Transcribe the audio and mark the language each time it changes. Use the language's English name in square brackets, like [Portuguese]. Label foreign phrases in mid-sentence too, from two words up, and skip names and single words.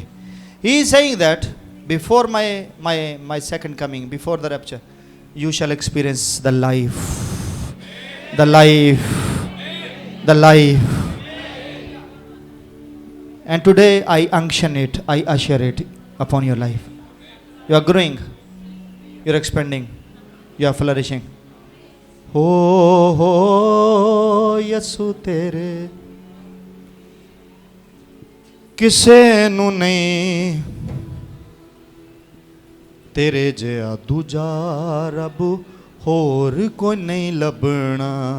[English] He is saying that before my second coming, before the rapture, you shall experience the life. The life. The life. And today I unction it, I usher it upon your life. You are growing, you are expanding, you are flourishing. [Punjabi] ਹੋ ਯਸੂ ਤੇਰੇ ਕਿਸੇ ਨੂੰ ਨਹੀਂ ਤੇਰੇ ਜਿਹਾ ਦੂਜਾ ਰੱਬ ਹੋਰ ਕੋਈ ਨਹੀਂ ਲੱਭਣਾ.